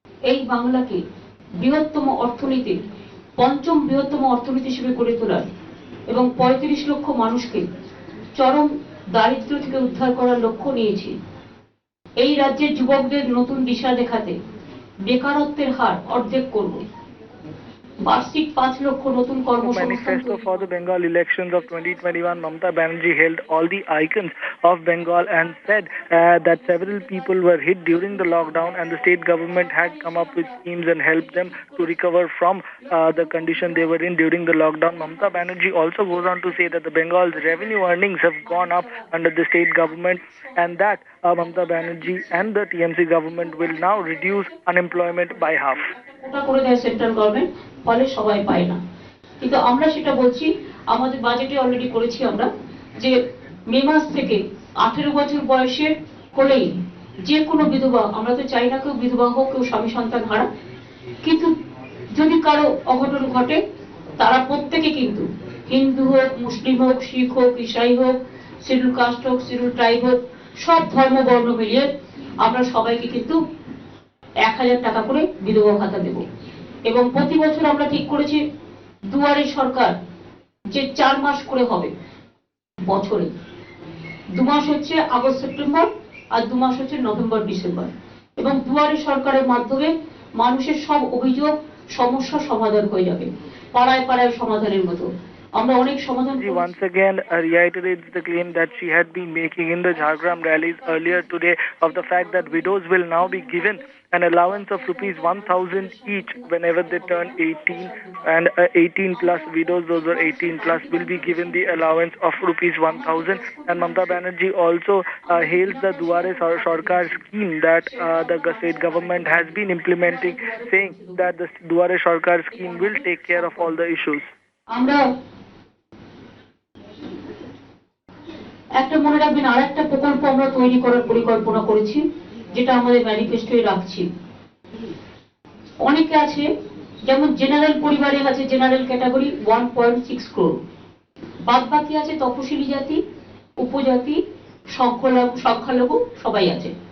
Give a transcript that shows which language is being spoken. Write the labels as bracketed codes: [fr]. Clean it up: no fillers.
[bn] এই বাংলাকে বৃহত্তম অর্থনীতির 5ম বৃহত্তম অর্থনীতি হিসেবে গড়ে তোলার এবং 35 লক্ষ মানুষকে চরম দারিদ্র থেকে উদ্ধার করার লক্ষ্য নিয়েছি। এই রাজ্যের যুবকদের নতুন দিশা দেখাতে বেকারত্বের হার অর্ধেক করব। বার্ষিক 5 লক্ষ নতুন কর্মসংস্থান। [en] Manifesto for the Bengal elections of 2021, Mamata Banerjee held all the icons of Bengal and said that several people were hit during the lockdown, and the state government had come up with schemes and helped them to recover from the condition they were in during the lockdown. Mamata Banerjee also goes on to say that the Bengal's revenue earnings have gone up under the state government, and that Mamata Banerjee and the TMC government will now reduce unemployment by half. [bn] করে দেয় central government, ফলে সবাই পায় না। কিন্তু আমরা সেটা বলছি, আমাদের বাজেটে অলরেডি করেছি আমরা, যে মে মাস থেকে 18 বছর বয়সের হলেই যে কোনো বিধবা, আমরা তো চাই না কেউ বিধবা হোক, কেউ স্বামী সন্তান হারা, কিন্তু যদি কারো অঘটন ঘটে তারা প্রত্যেকে কিন্তু হিন্দু হোক, মুসলিম হোক, শিখ হোক, ইসাই হোক, শিডিউল কাস্ট হোক, শিডিউল ট্রাইব হোক, সব ধর্ম বর্ণ মিলিয়ে আমরা সবাইকে কিন্তু 1000 টাকা করে বিধবা ভাতা দেব। এবং প্রতি বছর আমরা ঠিক করেছি দুয়ারে সরকার যে 4 মাস করে হবে বছরে, 2 মাস হচ্ছে আগস্ট সেপ্টেম্বর আর 2 মাস হচ্ছে নভেম্বর ডিসেম্বর, এবং দুয়ারে সরকারের মাধ্যমে মানুষের সব অভিযোগ সমস্যা সমাধান হয়ে যাবে, পাড়ায় পাড়ায় সমাধানের মতো। আমরা অনেক সমাধান। [en] She once again reiterates the claim that she had been making in the Jhargram rallies earlier today of the fact that widows will now be given an allowance of rupees 1,000 each whenever they turn 18, and 18 plus widows, those were 18 plus, will be given the allowance of rupees 1,000. And Mamata Banerjee also hails the Duare Sarkar scheme that the state government has been implementing, saying that the Duare Sarkar scheme will take care of all the issues. [bn] আমরা একটা মনে রাখবেন, আর একটা প্রকল্প আমরা তৈরি করার পরিকল্পনা করেছি, যেটা আমাদের ম্যানিফেস্টোয় রাখছি। অনেকে আছে, যেমন জেনারেল পরিবারে আছে জেনারেল ক্যাটাগরি 1.6 crore, বাদ বাকি আছে তপশিলি জাতি, উপজাতি, সংখ্যালঘু সবাই আছে।